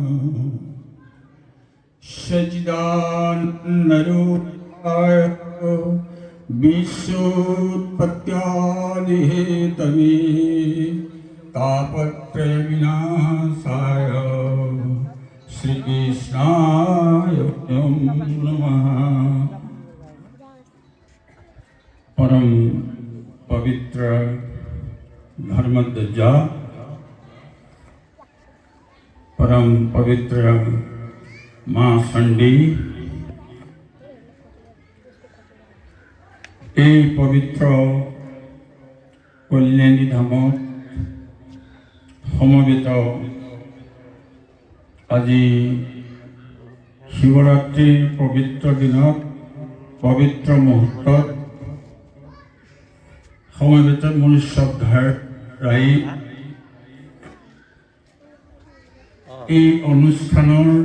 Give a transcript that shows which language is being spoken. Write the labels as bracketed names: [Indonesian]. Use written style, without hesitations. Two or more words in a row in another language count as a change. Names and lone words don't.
[Sanskrit] सच्चिदानन्दरूपाय विश्वोत्पत्त्यादिहेतवे तापत्रयविनाशाय श्रीकृष्णाय नमः। [Hindi] परम पवित्र धर्मध्वजा परम पवित्र माँ चंडी [Assamese] এই পবিত্ৰ কল্যাণী ধামত সমবেত আজি শিৱৰাত্ৰিৰ পবিত্ৰ দিনত পবিত্ৰ মুহূৰ্তত সমবেত মোৰ শ্ৰদ্ধাৰ ৰাই এই অনুষ্ঠানৰ